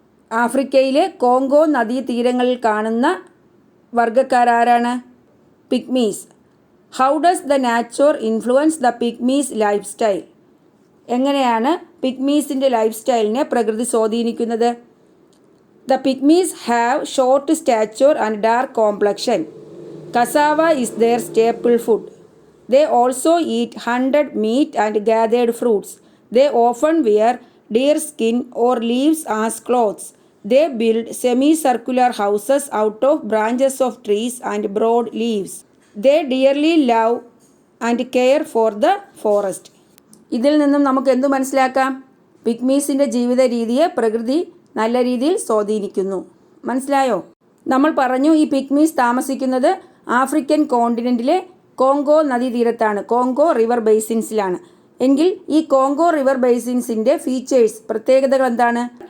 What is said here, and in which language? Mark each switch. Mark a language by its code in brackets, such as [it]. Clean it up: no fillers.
[ml] ആഫ്രിക്കയിലെ കോങ്കോ നദീതീരങ്ങളിൽ കാണുന്ന വർഗ്ഗക്കാരാരാണ്? പിഗ്മീസ്. [en] How does the nature influence the pygmies life style? [ml] എങ്ങനെയാണ് പിഗ്മീസിൻ്റെ ലൈഫ് സ്റ്റൈലിനെ പ്രകൃതി സ്വാധീനിക്കുന്നത്? [en] The pygmies have short stature and dark complexion. Cassava is their staple food. They also eat 100 meat and gathered fruits. They often wear deer skin or leaves as clothes. They build semicircular houses out of branches of trees and broad leaves. They dearly love and care for the forest. [ml] ഇതിൽ നിന്നും നമുക്ക് എന്തു മനസ്സിലാക്കാം? പിഗ്മീസിൻ്റെ ജീവിത രീതിയെ പ്രകൃതി നല്ല രീതിയിൽ സ്വാധീനിക്കുന്നു. മനസ്സിലായോ? നമ്മൾ പറഞ്ഞു ഈ പിഗ്മീസ് താമസിക്കുന്നത് ആഫ്രിക്കൻ കോണ്ടിനെൻറ്റിലെ കോങ്കോ നദീതീരത്താണ്, കോങ്കോ റിവർ ബേസിൻസിലാണ്. എങ്കിൽ ഈ കോങ്കോ റിവർ ബേസിൻസിൻ്റെ ഫീച്ചേഴ്സ്, പ്രത്യേകതകൾ എന്താണ്?